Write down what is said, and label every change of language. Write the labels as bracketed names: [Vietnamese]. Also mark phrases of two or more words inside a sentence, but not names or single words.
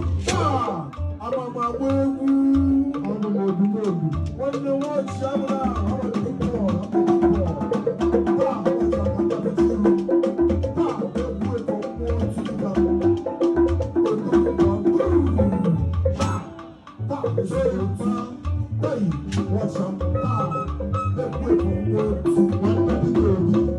[Igbo] Ah, ama m agba egwu. Ọ bụ m obi m obi. Nwanne nwaanyị abụla, ama m egwu. Ah, ah, egwu ego mmụọ Nsukka. [English] Ah, ah, hey, watch out. [Igbo] Ah, egwu ego mmụọ Nsukka. Nwanne dị n'obi.